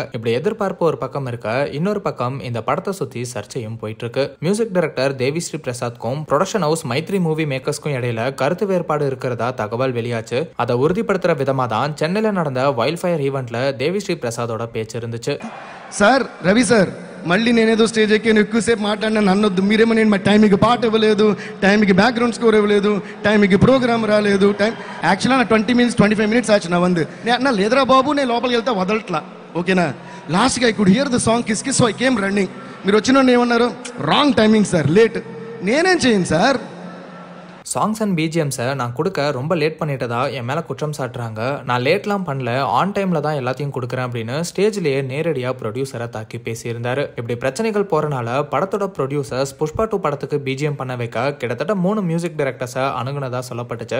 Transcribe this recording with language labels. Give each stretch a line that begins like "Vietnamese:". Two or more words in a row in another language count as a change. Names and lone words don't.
Tamil: இப்படி எதிர்பார்ப்பு ஒரு பக்கம் இருக்க, இன்னொரு பக்கம் இந்த படத்தை சுத்தி சர்ச்சையும் போயிட்டு இருக்கு.
English: music director
Tamil: தேவி ஸ்ரீ பிரசாத்க்கும்
English: production house
Tamil: மைத்ரி மூவி மேக்கர்ஸ்க்கும் இடையில கருத்து வேறுபாடு இருக்கிறதா தகவல் வெளியாச்சு. அதை உறுதிப்படுத்துற விதமா தான் சென்னையில நடந்த வைல்ட் ஃபயர் ஈவென்ட்ல தேவி ஸ்ரீ பிரசாதோட பேச்சு இருந்துச்சு.
Telugu: సార్ రవి సార్ మళ్ళీ నేనేదో స్టేజ్ ఎక్కి ఎక్కువసేపు మాట్లాడినా నన్నొద్దు. మీరేమో నేను మా టైంకి పాట ఇవ్వలేదు, టైంకి
English: background score
Telugu: ఇవ్వలేదు, టైంకి ప్రోగ్రామ్ రాలేదు. టైం యాక్చువల్గా నా
English: 20 minutes 25 minutes
Telugu: ఆச்சு నా వందు. నేను లేదరా బాబు, నేను లోపలికి వెళ్తే వదలట్లా.
English: okay-na, last-ga I could hear the song Kiss Kiss, so I came running.
Telugu: మీరు వచ్చిన ఏమన్నారు,
English: wrong timing sir,
Telugu: లేట్. నేనేం చేయను సార్.
English: songs and BGMs
Tamil: நான் கொடுக்க ரொம்ப லேட் பண்ணிட்டதா என் மேலே குற்றம் சாட்டுறாங்க. நான் லேட்லாம் பண்ணல,
English: on time
Tamil: தான் எல்லாத்தையும் கொடுக்குறேன் அப்படின்னு ஸ்டேஜ்லேயே நேரடியாக ப்ரொடியூசரை தாக்கி பேசியிருந்தாரு. இப்படி பிரச்சனைகள் போகிறனால படத்தோட ப்ரொடியூசர்ஸ் புஷ்பா 2 படத்துக்கு பிஜிஎம் பண்ண வைக்க கிட்டத்தட்ட 3
English: music directors
Tamil: அணுகுனதா சொல்லப்பட்டுச்சு.